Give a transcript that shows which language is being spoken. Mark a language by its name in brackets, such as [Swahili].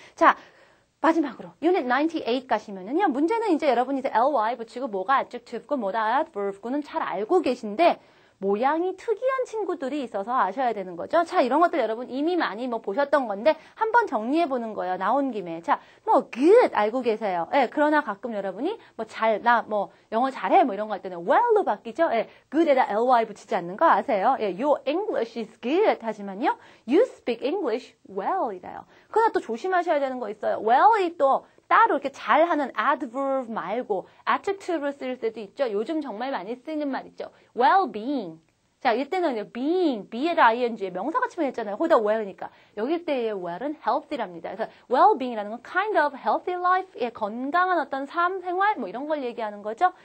[Korean] 자, 마지막으로 유닛 98 가시면은요. 문제는 이제 여러분이 이제 ly 붙이고 뭐가 adjective고 뭐가 adverb고는 잘 알고 계신데 모양이 특이한 친구들이 있어서 아셔야 되는 거죠. 자, 이런 것들 여러분 이미 많이 보셨던 건데 한번 정리해 보는 거예요. 나온 김에. 자, good 알고 계세요. 예, 그러나 가끔 여러분이 영어 잘해 이런 거 할 때는 well로 바뀌죠. 예, good에다 ly 붙이지 않는 거 아세요? [English] 예, your English is good [Korean] 하지만요. [English] you speak English well [Korean] 이래요. 그러나 또 조심하셔야 되는 거 있어요. well이 또 따로 이렇게 잘하는 adverb 말고 adjective를 쓸 때도 있죠. 요즘 정말 많이 쓰이는 말 있죠. [English] well-being. [Korean] 자, 이때는 being, be에다 ing에 명사같이 했잖아요. 거기다 well이니까. 여기 때의 well은 healthy랍니다. 그래서 well-being이라는 건 [English] kind of healthy life, [Korean] 건강한 어떤 삶, 생활 이런 걸 얘기하는 거죠.